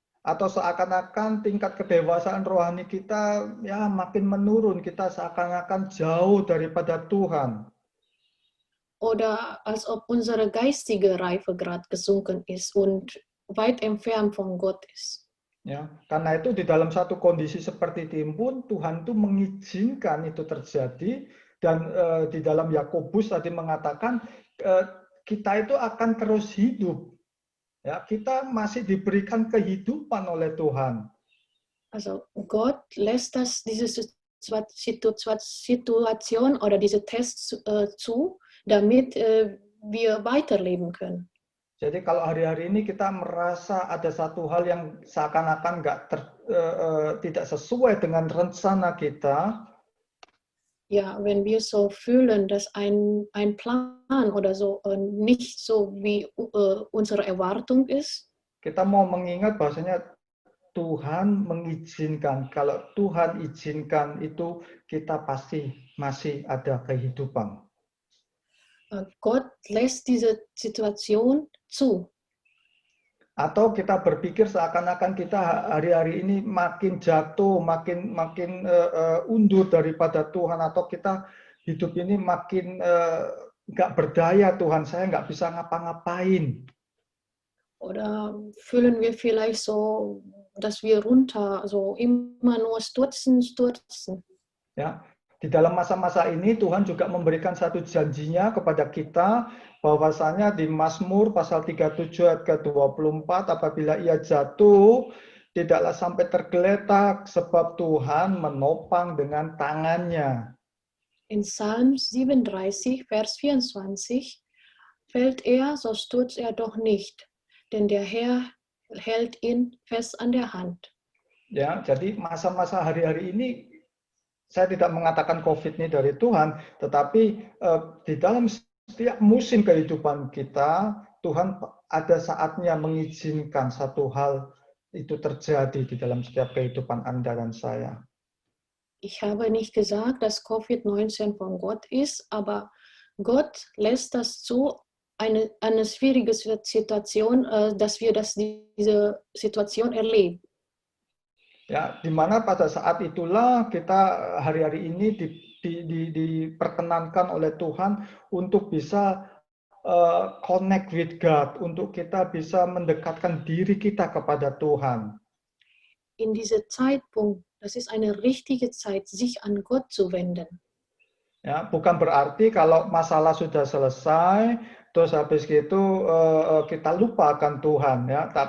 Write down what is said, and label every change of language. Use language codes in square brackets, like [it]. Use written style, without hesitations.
[id] Atau seakan-akan tingkat kedewasaan rohani kita ya makin menurun, kita seakan-akan jauh daripada Tuhan. [de] Oder als ob unsere geistige Reifegrad gesunken ist und weit entfernt von Gott ist. [id] Ya, karena itu di dalam satu kondisi seperti itu pun Tuhan itu mengizinkan itu terjadi, dan di dalam Yakobus tadi mengatakan kita itu akan terus hidup. Ya, kita masih diberikan kehidupan oleh Tuhan. [de] Also Gott lässt diese Situation oder diese Tests zu, damit wir weiterleben können. [id] Jadi kalau hari-hari ini kita merasa ada satu hal yang seakan-akan tidak sesuai dengan rencana kita. [de] Ja, wenn wir so fühlen, dass ein Plan oder so nicht so wie unsere Erwartung ist. [id] Kita mau mengingat bahwasanya Tuhan mengizinkan. Kalau Tuhan izinkan itu, kita pasti masih ada kehidupan. [de] Gott lässt diese Situation zu. [id] Atau kita berpikir seakan-akan kita hari-hari ini makin jatuh, makin undur daripada Tuhan, atau kita hidup ini makin nggak berdaya, Tuhan, saya nggak bisa ngapa-ngapain. [de] Oder fühlen wir vielleicht so, dass wir runter, so immer nur stürzen. [id] Ya. Di dalam masa-masa ini Tuhan juga memberikan satu janjinya kepada kita, bahwasanya di Mazmur pasal 37 ayat ke-24, apabila ia jatuh, tidaklah sampai tergeletak, sebab Tuhan menopang dengan tangannya. [de] In Psalm 37, Vers 24, fällt so stürzt doch nicht, denn der Herr hält ihn fest an der Hand. [id] Ya, jadi masa-masa hari-hari ini saya tidak mengatakan COVID ini dari Tuhan, tetapi di dalam setiap musim kehidupan kita, Tuhan ada saatnya mengizinkan satu hal itu terjadi di dalam setiap kehidupan Anda dan saya. [de] Ich habe nicht gesagt, dass Covid-19 von Gott ist, aber Gott lässt das zu, eine schwierige Situation, dass wir diese Situation erleben. [id] Ya, di mana pada saat itulah kita hari-hari ini diperkenankan oleh Tuhan untuk bisa [en] connect with God, [id] untuk kita bisa mendekatkan diri kita kepada Tuhan. [de] In diesem Zeitpunkt, das ist eine richtige Zeit, sich an Gott zu wenden. [id] Ya, bukan berarti kalau masalah sudah selesai, terus habis itu kita lupa akan Tuhan, ya.